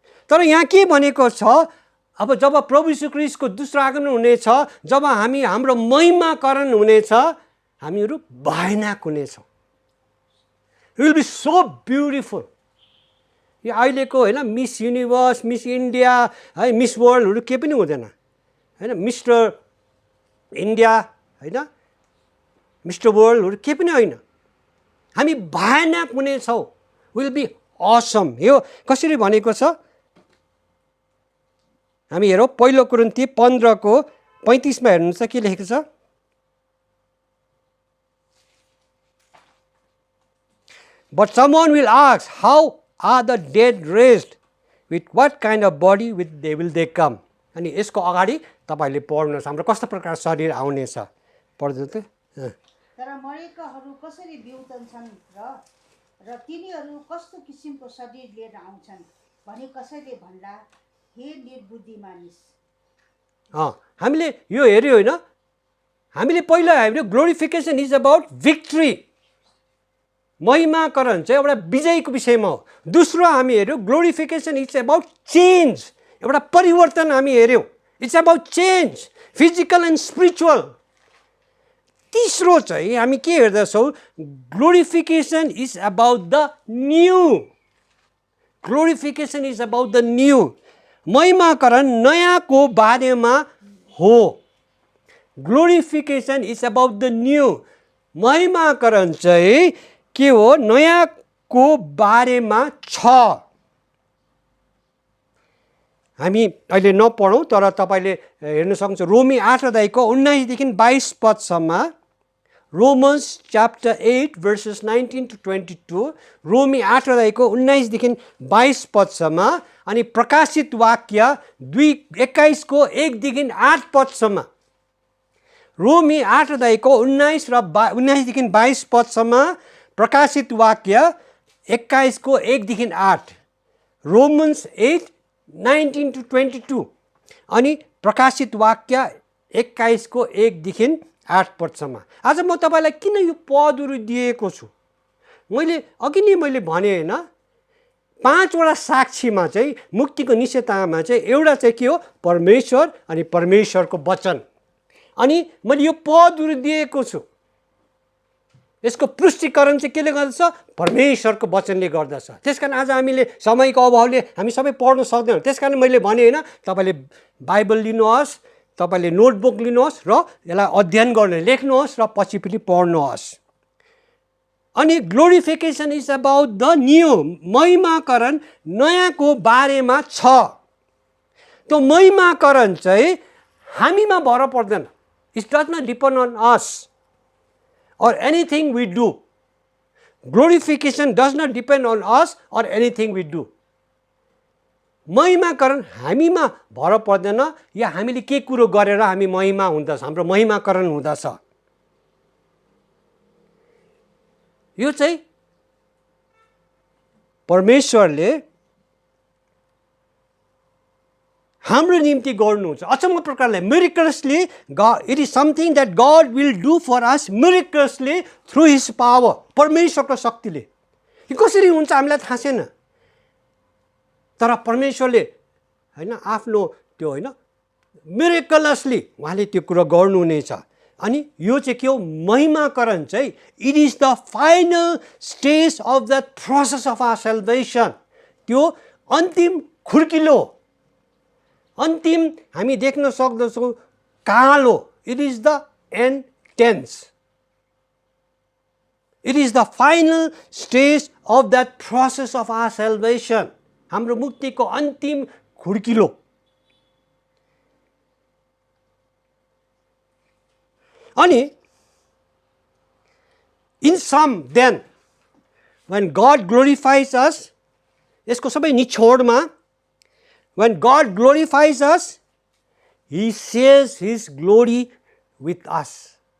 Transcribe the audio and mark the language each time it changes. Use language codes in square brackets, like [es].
[ne] तर यहाँ के भनेको छ, अब जब प्रभु यीशु ख्रीष्टको दोस्रो आगमन हुनेछ, जब हाम्रो महिमाकरण हुनेछ, हामीहरू भयानक हुनेछौँ। [en] It will be so beautiful। [ne] यो अहिलेको हैन मिस युनिभर्स, मिस इन्डिया, है मिस वर्ल्डहरू के पनि हुँदैन हैन, मिस्टर इन्डिया हैन, मिस्टर वर्ल्डहरू के पनि होइन। हामी भयानक हुनेछौँ। [en] Will be awesome. [ne] यो कसरी भनेको छ हामी हेरौँ। पहिलो कुरिन्थी 15 को 35 मा हेर्नुहुन्छ के लेखेको छ। [en] But someone will ask, how are the dead raised? With what kind of body will they come? [ne] अनि यसको अगाडि तपाईले पढ्नुहोस् हाम्रो कस्तो प्रकार शरीर आउनेछ। पढ्दै त। तर मरेकाहरू कसरी बिउतन्छन् र तिनीहरू कस्तो किसिमको शरीर लिएर आउँछन् भने कसैले भन्ला, हे निर्बुद्धि मानिस। हामीले यो हेर्यो होइन, हामीले पहिला हेर्यो [en] glorification is about victory, [ne] महिमाकरण चाहिँ एउटा विजयको विषयमा हो। दोस्रो हामी हेर्यो [en] glorification is about change, [ne] एउटा परिवर्तन हामी हेर्यौँ। [en] It's about change, physical and spiritual. [ne] तीसरो चाहिँ हामी के हेर्दछौँ, [en] Glorification is about the new. Glorification is about the new. [ne] महिमाकरण नयाँको बारेमा हो। [en] Glorification is about the new. [ne] महिमाकरण चाहिँ के हो, नयाँको बारेमा छ। हामी अहिले नपढौँ तर तपाईले हेर्न सक्नुहुन्छ रोमी 8 अध्यायको 19 देखि 22 पदसम्म। [en] Romans chapter 8 verses 19 to 22। [ne] रोमी 8 अध्यायको 19 देखि 22 पदसम्म। अनि प्रकाशित वाक्य 2:21 को 1 देखि 8 पदसम्म। रोमी 8 अध्यायको 19 र 19 देखि 22 पदसम्म। प्रकाशित वाक्य 21 को 1 देखि 8। [en] Romans 8:19 to 22। अनि प्रकाशित वाक्य [ne] 21 को 1 देखि 8 पदसम्म। आज म तपाईँलाई किन यो पदहरू दिएको छु, मैले अघि नै मैले भने होइन, 5 वटा साक्षीमा चाहिँ मुक्तिको निश्चयतामा चाहिँ एउटा चाहिँ के हो, परमेश्वर अनि परमेश्वरको वचन। अनि मैले यो पदहरू दिएको छु, यसको पुष्टिकरण चाहिँ केले गर्दछ, परमेश्वरको वचनले गर्दछ। त्यसकारण आज हामीले समयको अभावले हामी सबै पढ्न सक्दैनौँ। त्यसकारण मैले भने होइन, तपाईँले बाइबल लिनुहोस्, तपाईँले नोटबुक लिनुहोस् र यसलाई अध्ययन गर्नु, लेख्नुहोस् र पछि पनि पढ्नुहोस्। अनि [en] glorification is about the new, [ne] महिमाकरण नयाँको बारेमा छ। त्यो महिमाकरण चाहिँ हामीमा भर पर्दैन। [en] It does not depend on us or anything we do. Glorification does not depend on us or anything we do. [ne] महिमाकरण हामीमा भर पर्दैन, या हामीले के कुरो गरेर हामी महिमा हुँदछ, हाम्रो महिमाकरण हुँदछ। यो चाहिँ परमेश्वरले हाम्रो निम्ति गर्नुहुन्छ अचम्म प्रकारले, मिरेकल्सली। [en] It is something that God will do for us miraculously through his power. [ne] परमेश्वरको शक्तिले यो कसरी हुन्छ हामीलाई थाहा छैन, तर परमेश्वरले होइन आफ्नो त्यो होइन मिरेकल्सली उहाँले त्यो कुरो गर्नुहुनेछ। अनि यो चाहिँ के हो, महिमाकरण चाहिँ [en] It is the final stage of the process of our salvation. [ne] त्यो अन्तिम खुड्किलो, अन्तिम हामी देख्न सक्दछौँ कालो। [en] it is the end tense, it is the final stage of that process of our salvation, [ne] हाम्रो मुक्तिको अन्तिम खुड्किलो। [en] अनि in sum then when God glorifies us, [ne] यसको सबै निचोडमा [en] when God glorifies us, He shares His glory with us.